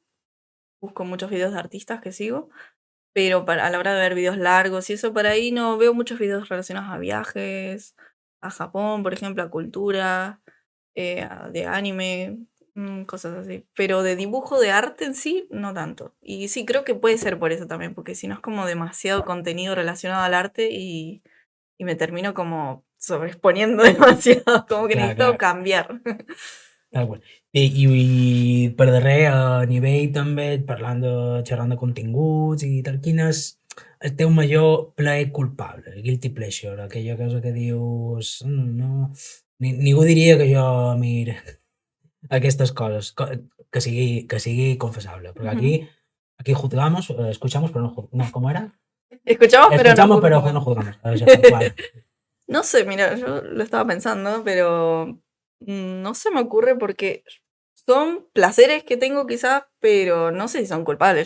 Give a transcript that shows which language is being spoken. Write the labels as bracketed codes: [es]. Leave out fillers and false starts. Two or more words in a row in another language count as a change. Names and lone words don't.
[es] Busco muchos videos de artistas que sigo, pero a la hora de ver videos largos y eso, por ahí no veo muchos videos relacionados a viajes, a Japón, por ejemplo, a cultura, de anime, cosas así. Pero de dibujo, de arte en sí, no tanto. Y sí, creo que puede ser por eso también, porque si no es como demasiado contenido relacionado al arte, y me termino como sobreexponiendo demasiado, como que [ca] Clar, [es] necesito [ca] clar. [es] cambiar. [ca] Tal qual. I per darrer, a nivell també, xerrant de continguts i tal, quin és el teu major plaer culpable, el [en] guilty pleasure, [ca] aquella cosa que dius, no, ningú diria que jo, mira, aquestes coses, que sigui confessable, perquè aquí [es] juzgamos, escuchamos, pero no, ¿cómo era? Escuchamos, pero no Escuchamos, pero juzgamos. no juzgamos. Eso, tal cual. No sé, mira, yo lo estaba pensando, pero no se me ocurre porque son placeres que tengo quizás, pero no sé si son culpables.